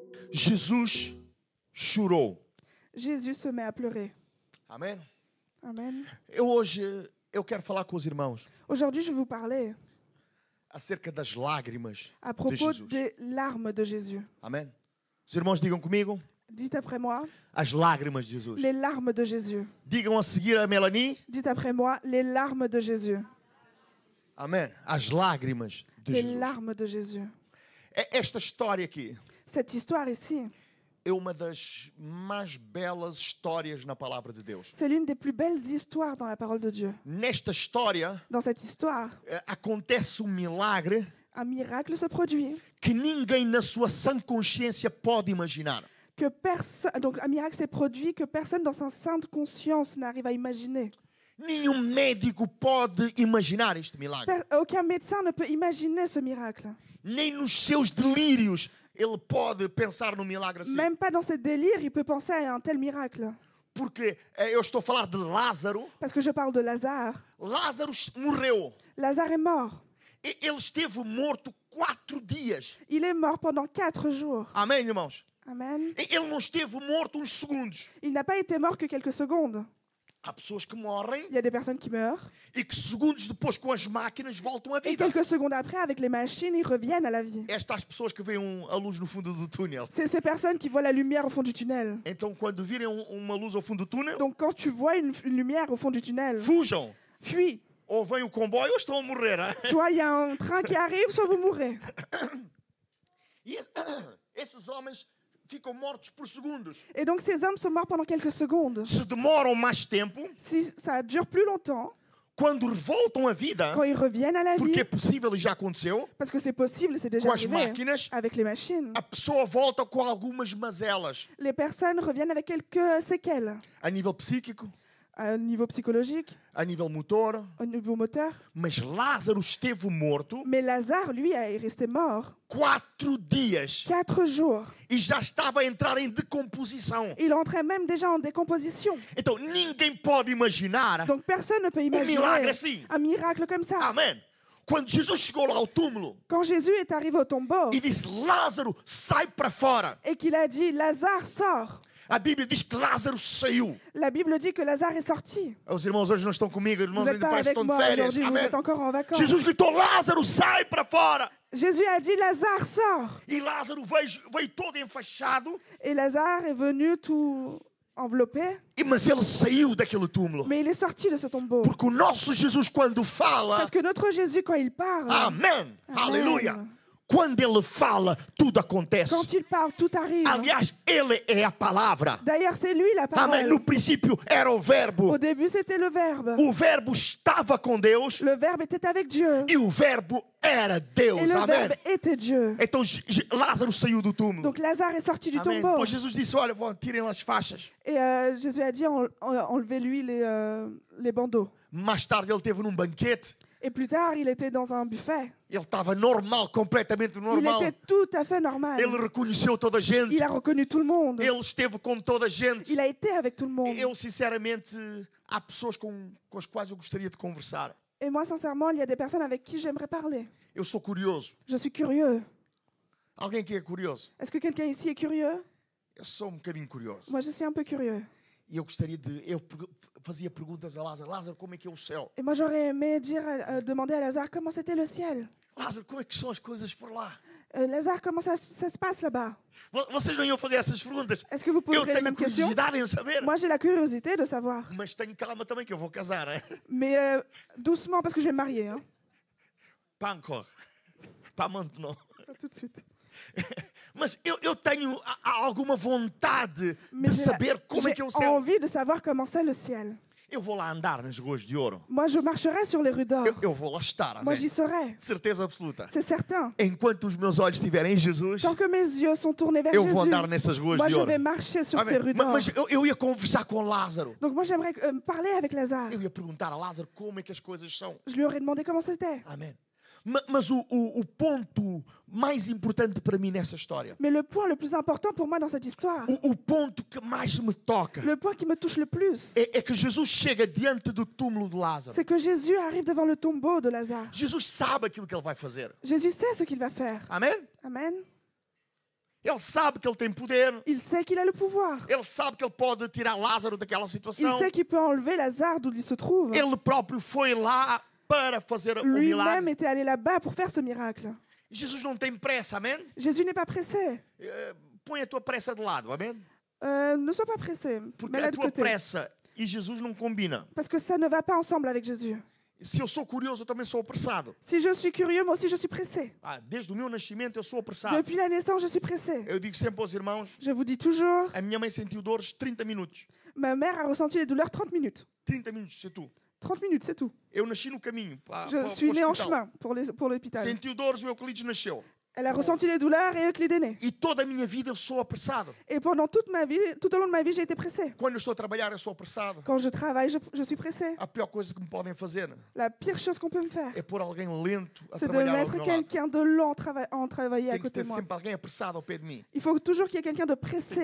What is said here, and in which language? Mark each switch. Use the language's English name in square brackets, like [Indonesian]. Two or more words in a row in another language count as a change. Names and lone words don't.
[Portuguese] Jesus chorou. [French] Jésus se met à pleurer. [Portuguese] Amém? [French] Amen. [Portuguese] Hoje eu quero falar com os irmãos [French] Aujourd'hui, je vais vous parler [Portuguese] acerca das lágrimas [French] à [Portuguese] de [French] propos [Portuguese] Jesus. [French] des larmes de Jésus. [Portuguese] Amém? Os irmãos digam comigo [French] Dites après moi, [Portuguese] as lágrimas de Jesus. [French] les larmes de Jésus. [Portuguese] Digam a seguir a Melanie. [French] Dites après moi, les larmes de Jésus. [Portuguese] Amém? As lágrimas de [French] Les [Portuguese] Jesus. [French] larmes de Jésus. [Portuguese] Esta história aqui [French] Cette histoire ici, [Portuguese] é uma das mais belas histórias na palavra de Deus. [French] c'est l'une des plus belles histoires dans la parole de Dieu. [Portuguese] Nesta história [French] Dans cette histoire, [Portuguese] acontece milagre [French] un miracle se produit [Portuguese] que ninguém na sua sã consciência pode imaginar. [French] que personne, donc un miracle s'est produit que personne dans sa sainte conscience n'arrive à imaginer. [Portuguese] Nenhum médico pode imaginar este milagre. [French] Aucun médecin ne peut imaginer ce miracle. [Portuguese] Nem nos seus delírios ele pode pensar no milagre assim. [French] Même pas dans ses délires, il peut penser à un tel miracle. [Portuguese] Porque eu estou a falar de Lázaro. [French] Parce que je parle de Lazare. [Portuguese] Lázaro morreu. [French] Lazare est mort. [Portuguese] Ele esteve morto 4 dias. [French] Il est mort pendant 4 jours. [Portuguese] Amém, irmãos? [French] Amen. [Portuguese] Ele não esteve morto uns segundos. [French] Il n'a pas été mort que quelques secondes. [Portuguese] Há pessoas que morrem [French] Il y a des personnes qui meurent. [Portuguese] e que segundos depois com as máquinas voltam à [French] Et [Portuguese] vida. [French] quelques secondes après, avec les machines, ils reviennent à la vie. [Portuguese] Estas pessoas que veem a luz no fundo do túnel. [French] C'est ces personnes qui voient la lumière au fond du tunnel. [Portuguese] Então, quando virem uma luz ao fundo do túnel, [French] Donc quand tu vois une lumière au fond du tunnel, [Portuguese] fujam. [French] fuis. [Portuguese] Ou vem o comboio ou estão a morrer. [French] Hein? Soit il y a un train qui arrive, soit vous mourrez. [Portuguese] E esses homens ficam mortos por segundos. [French] Et donc ces hommes sont morts pendant quelques secondes. [Portuguese] Se demoram mais tempo, [French] Si ça dure plus longtemps, [Portuguese] quando voltam à vida, [French] quand ils reviennent à la [Portuguese] porque é [French] vie, [Portuguese] possível e já aconteceu, [French] parce que c'est possible, c'est déjà [Portuguese] com as [French] arrivé, [Portuguese] máquinas, [French] avec les machines, [Portuguese] a pessoa volta com algumas mazelas. [French] les personnes reviennent avec quelques séquelles, [Portuguese] A nível psíquico, [French] à un niveau psychologique, [Portuguese] a nível motor. [French] au niveau moteur. [Portuguese] Mas Lázaro esteve morto [French] Mais Lazare, lui, est resté mort [Portuguese] 4 dias [French] 4 jours. [Portuguese] e já estava a entrar em decomposição. [French] Il entrait même déjà en décomposition. [Portuguese] Então ninguém pode imaginar. [French] Donc personne ne peut [Portuguese] milagre [French] imaginer [Portuguese] assim. [French] un miracle comme ça. [Portuguese] Amém. Quando Jesus chegou lá ao túmulo [French] Quand Jésus est arrivé au tombeau [Portuguese] e disse: Lázaro, sai para fora. [French] et qu'il a dit « Lazare, sort », [Portuguese] A Bíblia diz que Lázaro saiu. [French] la Bible dit que Lazare est sorti. [Portuguese] Os irmãos hoje não estão comigo, os [French] Vous [Portuguese] irmãos [French] n'êtes [Portuguese] ainda [French] pas [Portuguese] parecem [French] avec [Portuguese] que estão de [French] moi [Portuguese] férias. [French] aujourd'hui, vous [Portuguese] Amém. [French] êtes encore en vacances. [Portuguese] Jesus gritou: Lázaro, sai para fora. [French] Jésus a dit « Lazare, sort ». [Portuguese] E Lázaro veio todo enfaixado, [French] Et Lazare est venu tout enveloppé, [Portuguese] mas ele saiu daquele túmulo. [French] mais il est sorti de ce tombeau. [Portuguese] Porque o nosso Jesus, quando fala, [French] Parce que notre Jésus, quand il parle, [Portuguese] amém, Amém. aleluia. Quando ele fala, tudo acontece. [French] quand il parle, tout arrive. [Portuguese] Aliás, ele é a palavra. [French] D'ailleurs, c'est lui la [Portuguese] Amém. [French] parole. [Portuguese] No princípio era o verbo. [French] Au début, c'était le Verbe. [Portuguese] O verbo estava com Deus [French] Le Verbe était avec Dieu. [Portuguese] e o verbo era Deus. [French] Et le [Portuguese] Amém. [French] Verbe était Dieu. [Portuguese] Então Lázaro saiu do túmulo. [French] Donc Lazare est sorti du [Portuguese] Amém. [French] tombeau. [Portuguese] Depois Jesus disse: olha, tirem as faixas. [French] Et Jésus a dit enlevez-lui les bandeaux. [Portuguese] Mais tarde ele teve num banquete. [French] Et plus tard, il était dans un buffet. [Portuguese] Ele estava normal, completamente [French] Il [Portuguese] normal. [French] était tout à fait normal. [Portuguese] Ele reconheceu toda a gente. [French] Il a reconnu tout le monde. [Portuguese] Ele esteve com toda a gente. [French] Il a été avec tout le monde. [Portuguese] Eu, sinceramente, há pessoas com as quais eu gostaria de conversar. [French] Et moi, sincèrement, il y a des personnes avec qui j'aimerais parler. [Portuguese] Eu sou curioso. [French] Je suis curieux. [Portuguese] Alguém que é curioso? [French] Est-ce que quelqu'un ici est curieux? [Portuguese] Eu sou bocadinho curioso. [French] Moi, je suis un peu curieux. [Portuguese] E eu gostaria de... Eu fazia perguntas a Lázaro. Lázaro, como é que é o céu? [French] Et moi, j'aurais aimé demander à Lazare comment c'était le ciel. [Portuguese] Lázaro, como é que são as coisas por lá? [French] Lazare, comment ça se passe là-bas? [Portuguese] Vocês não iam fazer essas perguntas? [French] Est-ce que vous [Portuguese] Eu [French] poserez les [Portuguese] tenho [French] mêmes questions? [Portuguese] curiosidade em saber. [French] Moi, j'ai la curiosité de savoir. [Portuguese] Mas tenho calma também que eu vou casar. [French] Hein? Mais doucement, parce que je vais me marier. Hein. Pas encore. Pas maintenant. Pas tout de suite. [Portuguese] Mas eu tenho alguma vontade [French] Mais [Portuguese] de saber como é que é o [French] j'ai [Portuguese] céu. [French] envie de savoir comment c'est le ciel. [Portuguese] Eu vou lá andar nas ruas de ouro. [French] Moi, je marcherai sur les rues d'or. [Portuguese] Eu vou lá estar. [French] Moi, [Portuguese] Amém? [French] j'y serai. [Portuguese] Certeza absoluta. [French] C'est certain. [Portuguese] Enquanto os meus olhos estiverem em Jesus, [French] Tant que mes yeux sont tournés vers [Portuguese] eu [French] Jésus, [Portuguese] vou andar nessas ruas [French] moi, [Portuguese] de [French] je [Portuguese] ouro. [French] vais marcher sur [Portuguese] Amém? [French] ces rues d'or. [Portuguese] Mas eu ia conversar com Lázaro. [French] Donc, moi, j'aimerais parler avec Lazare. [Portuguese] Eu ia perguntar a Lázaro como é que as coisas são. [French] Je lui aurais demandé comment c'était. [Portuguese] Amém. Mas o ponto mais importante para mim nessa história, [French] Mais le point le plus important pour moi dans cette histoire, [Portuguese] o ponto que mais me toca, [French] le point qui me touche le plus, [Portuguese] é que Jesus chega diante do túmulo de Lázaro. [French] c'est que Jésus arrive devant le tombeau de Lazare. [Portuguese] Jesus sabe aquilo que ele vai fazer. [French] Jésus sait ce qu'il va faire. [Portuguese] Amém? [French] Amen. [Portuguese] Ele sabe que ele tem poder. [French] Il sait qu'il a le pouvoir. [Portuguese] Ele sabe que ele pode tirar Lázaro daquela [French] Il [Portuguese] situação. [French] sait qu'il peut enlever Lazare d'où il se trouve. [Portuguese] Ele próprio foi lá para fazer o [French] Lui-même [Portuguese] milagre. [French] était allé là-bas pour faire ce miracle. [Portuguese] Jesus não tem pressa, amém? [French] Jésus n'est pas pressé. [Portuguese] Põe a tua pressa de lado, amém? [French] Ne sois pas pressé. [Portuguese] Porque [French] Mets-la [Portuguese] a [French] de [Portuguese] tua [French] côté. [Portuguese] pressa e Jesus não combinam. [French] Parce que ça ne va pas ensemble avec Jésus. [Portuguese] Se eu sou curioso, eu também sou apressado. [French] Si je suis curieux, moi aussi je suis pressé. [Portuguese] Desde o meu nascimento eu sou apressado. [French] Depuis la naissance, je suis pressé. [Portuguese] Eu digo sempre aos irmãos, [French] Je vous dis toujours, [Portuguese] a minha mãe sentiu dores 30 minutos. [French] ma mère a ressenti les douleurs 30 minutes. [Portuguese] 30 minutos, [French] c'est tout. 30 minutes, c'est tout. [Portuguese] Eu nasci no caminho para [French] Je suis né en chemin pour l'hôpital. [Portuguese] Sentiu dores, o Euclides nasceu. [French] Elle a ressenti les douleurs et Euclide est né. [Portuguese] E toda a minha vida eu sou apressado. [French] Et pendant toute ma vie, tout au long de ma vie, j'ai été pressé. [Portuguese] Quando eu estou a trabalhar, eu sou apressado. [French] Quand je travaille, je suis pressé. [Portuguese] A pior coisa que me podem fazer [French] La pire chose qu'on peut me faire, [Portuguese] é pôr alguém lento a [French] c'est de [Portuguese] trabalhar ao [French] mettre [Portuguese] meu lado. [French] quelqu'un de lent en travailler à [Portuguese] Tem que [French] côté [Portuguese] ter [French] de moi. [Portuguese] sempre alguém apressado ao pé de mim. [French] Il faut toujours qu'il y ait quelqu'un de [Portuguese] Tem [French] pressé